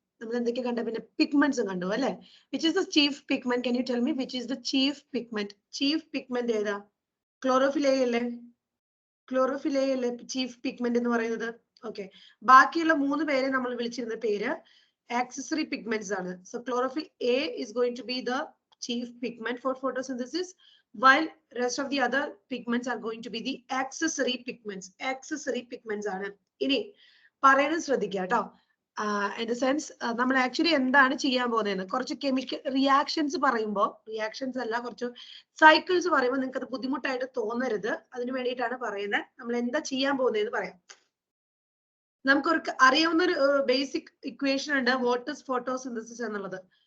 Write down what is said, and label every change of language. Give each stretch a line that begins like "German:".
Malayalam: നമ്മൾ എന്തൊക്കെ കണ്ട പിന്നെ പിഗ്മെന്റ്സും കണ്ടു അല്ലേ?
English: Which is the chief pigment? Can you tell me which is the chief pigment? Chief pigment
Malayalam: ഏതാ? ക്ലോറോഫിൽ അല്ലേ? ക്ലോറോഫിൽ അല്ലേ ചീഫ് പിഗ്മെന്റ് എന്ന് പറയുന്നത്? ഓക്കെ, ബാക്കിയുള്ള മൂന്ന് പേരെ നമ്മൾ വിളിച്ചിരുന്ന പേര് accessory pigments ആണ്.
English: So chlorophyll A is going to be the chief pigment for photosynthesis, while rest of the other pigments are going to be the accessory pigments.
Malayalam: Accessory pigments ആണ്. ഇനി പറയുന്നത് ശ്രദ്ധിക്കുക കേട്ടോ.
English: In the sense
Malayalam: നമ്മൾ actually എന്താണ് ചെയ്യാൻ പോകുന്നതെന്ന് കുറച്ച് കെമിക്കൽ റിയാക്ഷൻസ് പറയുമ്പോൾ, റിയാക്ഷൻസ് അല്ല കുറച്ച് സൈക്കിൾസ് പറയുമ്പോൾ നിങ്ങൾക്ക് അത് ബുദ്ധിമുട്ടായിട്ട് തോന്നരുത്. അതിന് വേണ്ടിയിട്ടാണ് പറയുന്നത്. നമ്മൾ എന്താ ചെയ്യാൻ പോകുന്നതെന്ന് പറയാം. നമുക്കൊരു അറിയാവുന്ന ഒരു ബേസിക് ഇക്വേഷൻ ഉണ്ട്,
English: what is photosynthesis
Malayalam: എന്നുള്ളത്.